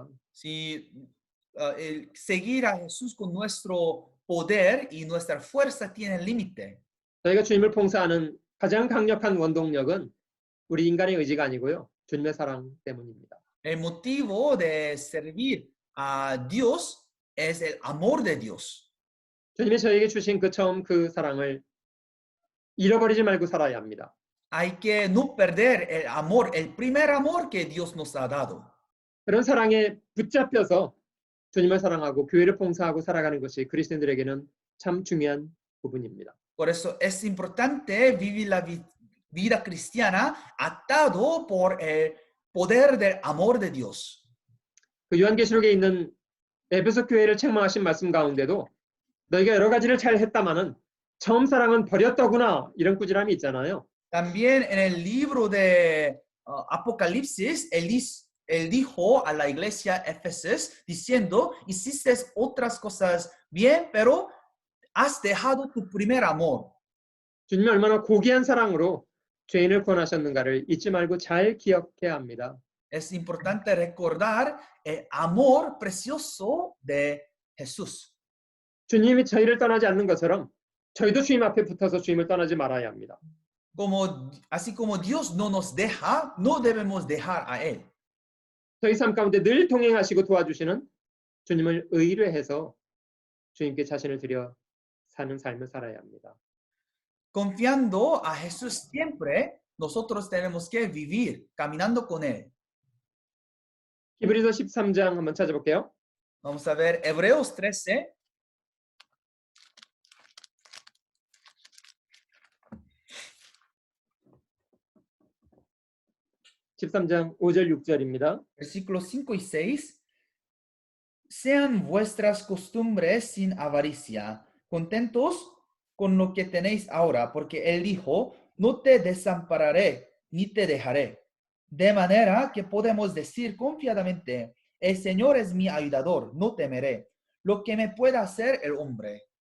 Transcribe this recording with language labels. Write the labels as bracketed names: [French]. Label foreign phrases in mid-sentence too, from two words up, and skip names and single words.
[Spanish] Si el seguir a Jesús con nuestro poder y nuestra fuerza tiene límite. [Korean] 저희가 주님을 봉사하는 가장 강력한 원동력은 우리 인간의 의지가 아니고요. 주님의 사랑 때문입니다. [Spanish] El motivo de servir a Dios es el amor de Dios. [Korean] 주님이 저에게 주신 그 처음 그 사랑을 잃어버리지 말고 살아야 합니다. [Spanish] Hay que no perder el amor, el primer amor que Dios nos ha dado. [Korean] 그런 사랑에 붙잡혀서 주님을 사랑하고 교회를 봉사하고 살아가는 것이 그리스도인들에게는 참 중요한 부분입니다. [Spanish] Por eso es importante vivir la vida cristiana atado por el poder del amor de Dios. [Korean] 그 요한계시록에 있는 에베소 교회를 책망하신 말씀 가운데도 너희가 여러 가지를 잘 했다마는 처음 사랑은 버렸더구나 이런 꾸지람이 있잖아요. [Spanish] También en el libro de Apocalipsis, él dijo a la iglesia Éfeso diciendo, hiciste otras cosas bien, pero has dejado tu primer amor. [Korean] 주님이 얼마나 고귀한 사랑으로 죄인을 구원하셨는가를 잊지 말고 잘 기억해야 합니다. [Spanish] Es importante recordar el amor precioso de Jesús. [Korean] 주님이 저희를 떠나지 않는 것처럼 저희도 주님 앞에 붙어서 주님을 떠나지 말아야 합니다. [Spanish] Así como Dios no nos deja, no debemos dejar a Él. [Korean] 저희 삶 가운데 늘 동행하시고 도와주시는 주님을 의뢰해서 주님께 자신을 드려 사는 삶을 살아야 합니다. [Spanish] Confiando a Jesús siempre, nosotros tenemos que vivir caminando con Él. [Korean] 히브리서 13장 한번 찾아볼게요. [Spanish] Vamos a ver Hebreos 13. [Korean] 13장 5절 6절입니다. [Spanish] Versículos 5 y 6. Sean vuestras costumbres sin avaricia, contentos con lo que tenéis ahora, porque Él dijo, no te desampararé ni te dejaré. De manera que podemos decir confiadamente, el Señor es mi ayudador, no temeré lo que me pueda hacer el hombre.